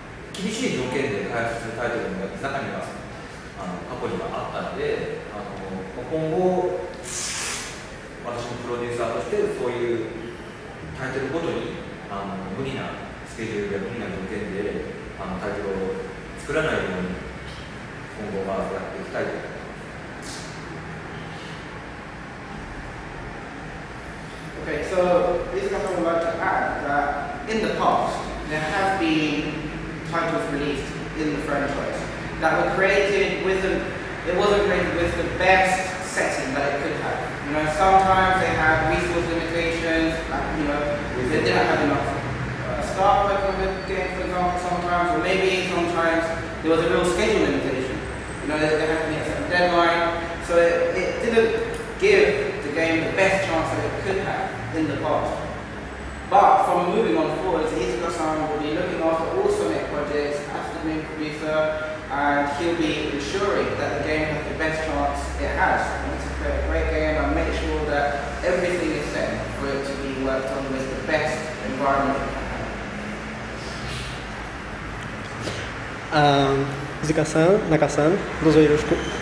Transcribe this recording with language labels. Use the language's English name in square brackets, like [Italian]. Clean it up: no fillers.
[Japanese] 厳しい条件で開発するタイトルの中には過去にはあったので、今後私もプロデューサーとしてそういうタイトルごとに無理なスケジュールや無理な条件でタイトルを作らないように今後はやっていきたいと思います。 [English] Okay, so Iizuka-san would like to add that in the past there have been titles released in the franchise that were created with it wasn't created with the best setting that it could have. Sometimes they had resource limitations, they didn't have enough staff working on the game, for example, sometimes, or maybe sometimes there was a real schedule limitation. They had to meet a certain deadline, so it didn't give the game the best chance that it could have in the past. But from moving on forward, Iizuka-san will be looking after all Sonic projects as the main producer, and he'll be ensuring that the game has the best chance it has. To create a great game and make sure that everything is set for it to be worked on with the best environment it can have. [Japanese] Iizuka-san, Naka-san, どうぞよろしく。